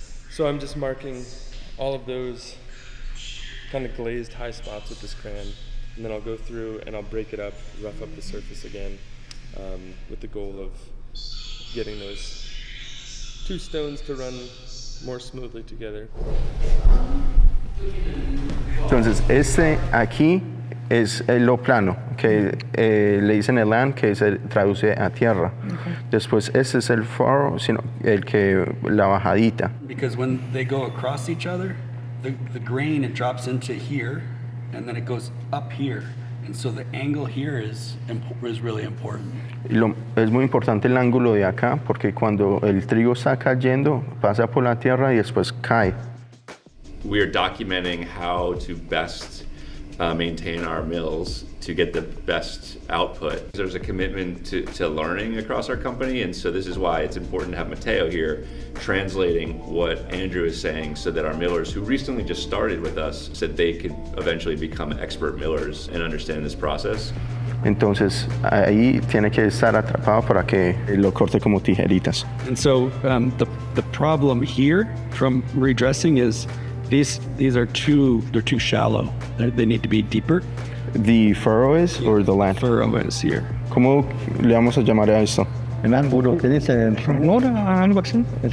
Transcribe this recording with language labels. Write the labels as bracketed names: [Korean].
[English] So I'm just marking all of those kind of glazed high spots with this crayon, and then I'll go through and I'll break it up, rough up the surface again, with the goal of getting those 2 stones to run more smoothly together. [Spanish] Entonces, este aquí es lo plano, que le dicen el land, que se traduce a tierra. Después, este es el furrow, sino la bajadita. [English] Because when they go across each other, the grain, it drops into here, and then it goes up here. And so the angle here is really important. [Spanish] Es muy importante el ángulo de acá, porque cuando el trigo está cayendo, pasa por la tierra y después cae. [English] We are documenting how to best maintain our mills to get the best output. There's a commitment to learning across our company, and so this is why it's important to have Matteo here translating what Andrew is saying so that our millers who recently just started with us said they could eventually become expert millers and understand this process. [Spanish] Entonces ahí tiene que estar atrapado para que lo corte como tijeritas. [English] And so the problem here from redressing is these are they're too shallow. They need to be deeper. The furrow is or the land? Furrow is here. [Spanish] ¿Cómo le vamos a llamar a esto? El ángulo que dice ranura, algo así.